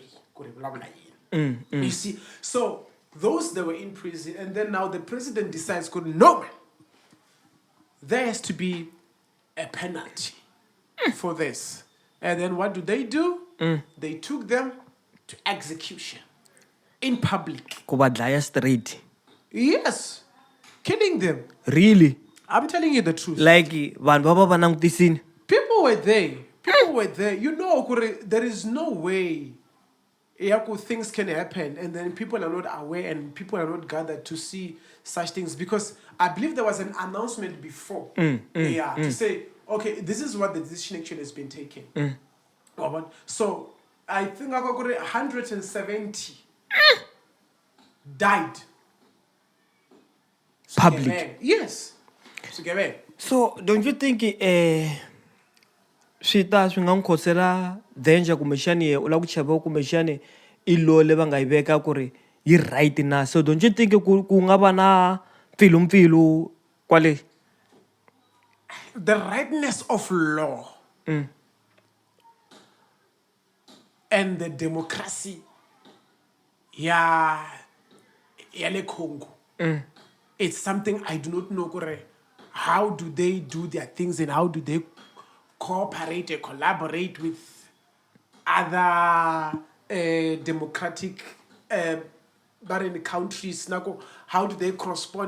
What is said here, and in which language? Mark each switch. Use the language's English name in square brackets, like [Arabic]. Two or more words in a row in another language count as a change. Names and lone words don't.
[English] You see, so those that were in prison, and then now the president decides, no, there has to be a penalty for this. And then what do? They took them to execution in public. [Tsonga] Kubadlaya straight. [English] Yes, killing them. Really? I'm telling you the truth. [Tsonga] Like vanhu vava vanangutisini. [English] People were there. You know, there is no way things can happen, and then people are not aware and people are not gathered to see such things, because I believe there was an announcement before to say, okay, this is what the decision actually has been taken. So I think 170 died. Public. Yes. So don't you think [Tsonga] swi ta swi nga n'wi khosela danger kumbexani u lava ku chava kumbexani i law leyi va nga yi veka ku ri yi right na, [English] so don't you think [Tsonga] ku nga va na mpfilumpfilu kwale? [English] The rightness of law and the democracy [Tsonga] ya le Congo. [English] It's something I do not know kore how do they do their things and how do they cooperate and collaborate with other democratic countries. How do they correspond?